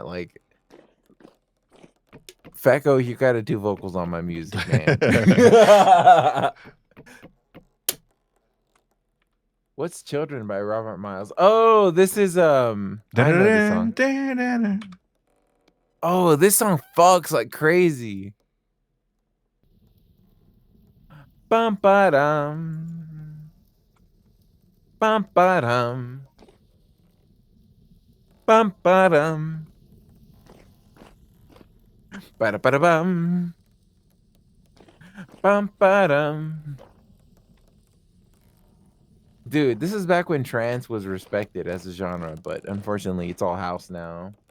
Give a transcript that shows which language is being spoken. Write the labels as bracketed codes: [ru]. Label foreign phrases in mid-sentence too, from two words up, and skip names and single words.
[en] Like, Fecko, you gotta do vocals on my music, man. What's Children by Robert Miles? Oh, this is I know this song. Oh, this song fucks like crazy. Bum ba dum. Bum ba dum. Bum ba dum. Ba da ba da bum. Bum ba dum. Dude, this is back when trance was respected as a genre, but unfortunately, it's all house now.